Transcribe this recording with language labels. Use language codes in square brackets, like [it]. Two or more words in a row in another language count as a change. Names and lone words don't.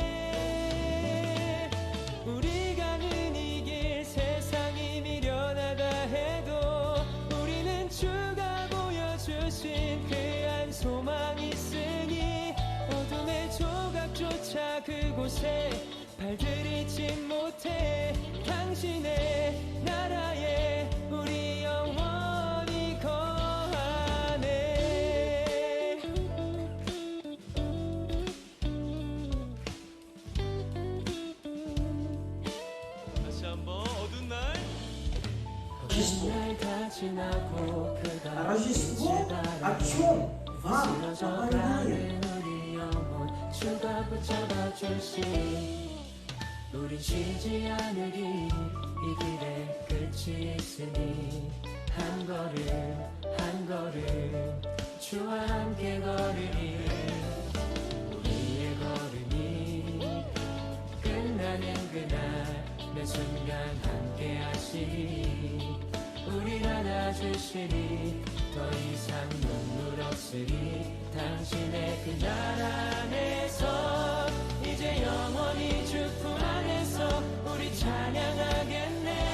[ko] 우리 가는 이 길 세상이 미련하다 해도 우리는 주가 보여주신 그 한 소망 있으니 어둠의 조각조차 그곳에 발들이지 못해 당신의 나라에 우리 영원히 거하네 다시 한번 어두운 날 다 지나고 그가 [ru] Рождество о чем вам напоминает? [ko] 우리 영혼 주가 붙잡아 주시 우린 쉬지 않으리 이 길에 끝이 있으니 한 걸음 한 걸음 주와 함께 걸으리 우리의 걸음이 끝나는 그날 매 순간 함께 하시리 우릴 안아주시리 더 이상 눈물 없으리 당신의 그 날 안에서 이제 영원히 주품 안에서 우리 찬양하겠네